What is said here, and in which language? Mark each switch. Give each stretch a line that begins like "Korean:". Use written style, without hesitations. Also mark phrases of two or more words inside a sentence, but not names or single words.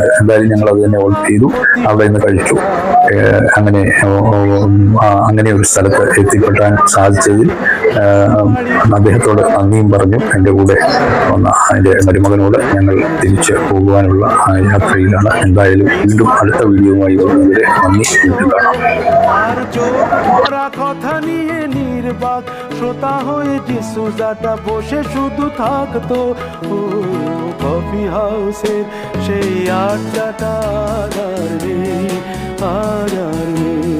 Malayalam: എന്തായാലും ഞങ്ങൾ അത് തന്നെ ഓർഡർ ചെയ്തു, അവിടെ നിന്ന് കഴിച്ചു. അങ്ങനെ ഒരു സ്ഥലത്ത് എത്തിപ്പെട്ടാൻ സാധിച്ചതിൽ അദ്ദേഹത്തോട് നന്ദിയും പറഞ്ഞു. എൻ്റെ കൂടെ വന്ന എൻ്റെ മരുമകനോട് ഞങ്ങൾ തിരിച്ച് പോകുവാനുള്ള യാത്രയിലാണ്. എന്തായാലും വീണ്ടും അടുത്ത വീഡിയോയുമായി വരുന്നവരെ നന്ദി. വീണ്ടും കാണാം.
Bangla: শ্রোতা হয়ে যে সুজাটা বসে শুধু থাকতো কফি হাউসের সেই আড্ডাটা আর নেই, আর নেই।